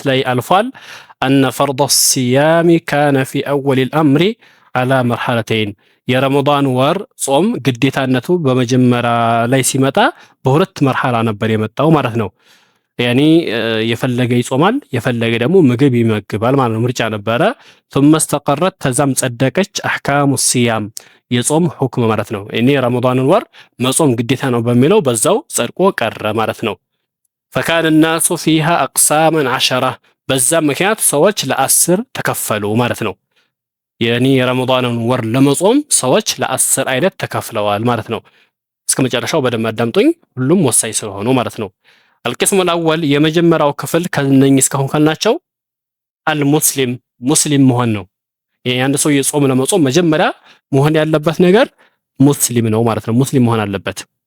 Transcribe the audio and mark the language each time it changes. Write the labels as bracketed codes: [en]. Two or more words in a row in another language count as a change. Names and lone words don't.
[am] ላይ አልፏል። [ar] أن فرض الصيام كان في أول الأمر على مرحلتين [am] የረመዳን ወር ጾም ግዴታነቱ በመጀመሪያ ላይ ሲመጣ በሁለት መርሐላ ነበር የመጣው ማለት ነው። ያኒ የፈለገ ይጾማል፣ የፈለገ ደግሞ ምግብ ይመግባል ማለት ነው። ምርጫ ነበረ። [ar] ثم استقرت [am] ተዛም ጸደቀች [ar] أحكام صيام [am] የጾም ሁክም ማለት ነው። እኔ ረመዳንን ወር መጾም ግዴታ ነው በሚለው በዛው ጸድቆ ቀረ ማለት ነው። [ar] فكان الناس فيها اقساما [am] 10 በዛ ምክንያት ሰዎች ለ10 ተከፈሉ ማለት ነው። ያኒ የረመዳንን ወር ለመጾም ሰዎች ለ10 አይነት ተከፍለዋል ማለት ነው። እስከ መጨረሻው በደንብ አዳምጡኝ፣ ሁሉም ወሳኝ ስለሆኑ ማለት ነው። [ar] القسم الأول [am] የመጀመሪያው ክፍል ከነኚህ እስካሁን ካልናቸው አልሙስሊም ሙስሊም መሆን ነው። የአንድ ሰው የጾም ለመጾም መጀመሪያ መሆን ያለበት ነገር ሙስሊም ነው ማለት ነው። ሙስሊም መሆን አለበት።